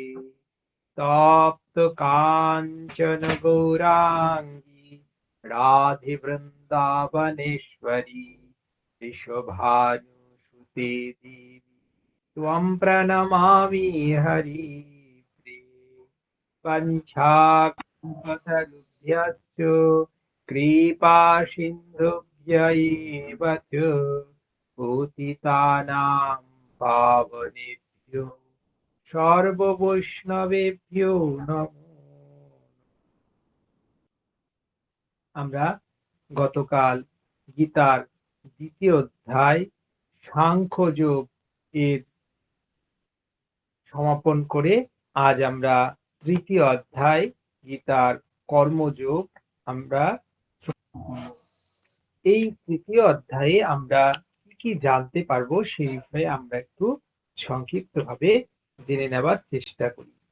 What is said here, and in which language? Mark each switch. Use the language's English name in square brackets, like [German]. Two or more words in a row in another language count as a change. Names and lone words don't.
[Sanskrit] तप्त काञ्चन गौराङ्गी राधे वृन्दावनेश्वरी विश्वभानुसुते देवी त्वं प्रणमामि हरिप्रिये। पञ्चाकल्पतरुभ्यश्च कृपासिन्धुभ्य एव च पतितानां पावनेभ्यो সর্ববৈষ্ণবেভ্যো নমো। [Bangla] আমরা গতকাল গীতার দ্বিতীয় অধ্যায় সাংখ্যযোগ এর সমাপন করে আজ আমরা তৃতীয় অধ্যায় গীতার কর্মযোগ আমরা এই তৃতীয় অধ্যায়ে আমরা কি কি জানতে পারবো সেই বিষয়ে আমরা একটু সংক্ষিপ্তভাবে জেনে নেবার চেষ্টা করি।